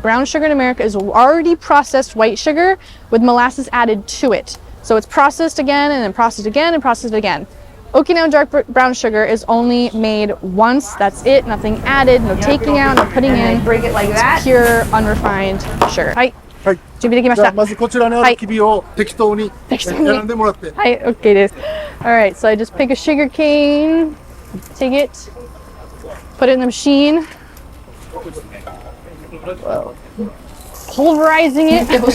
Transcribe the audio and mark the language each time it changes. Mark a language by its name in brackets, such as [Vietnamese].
[English] Brown sugar in America is already processed white sugar with molasses added to it. So it's processed again and then processed again and processed again. Okinawa dark brown sugar is only made once. That's it. Nothing added, no taking out, no putting in. Bring it like that. It's pure unrefined sugar. [Japanese] はい。はい。準備できました。じゃあまずこちらにあるきびを適当に選んでもらって。はい、OK です。 [English] Alright, so I just pick a sugar cane, take it, put it in the machine, pulverizing it.